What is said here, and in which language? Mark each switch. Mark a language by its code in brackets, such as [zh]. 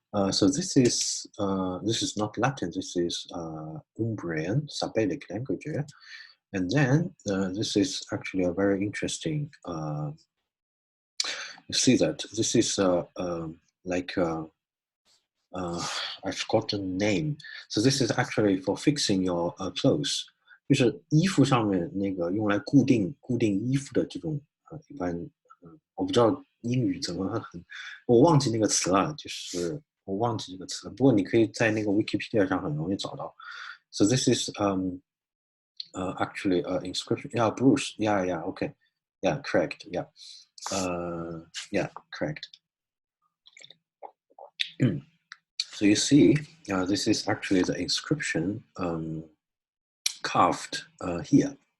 [en] So this is not Latin. This is Umbrian Sabellic language, and then this is actually a very interesting. You see that this is like I forgot the name. So this is actually for fixing your clothes， [zh] 就是衣服上面那个用来固定衣服的这种一般我不知道英语怎么很，我忘记那个词了，就是我忘记这个词了。不过你可以在那个 Wikipedia 上很容易找到。 [en] So this is actually inscription. Yeah, Bruce. Yeah, yeah. Okay. Yeah, correct. Yeah. Yeah, correct. So you see, this is actually the inscription carved here.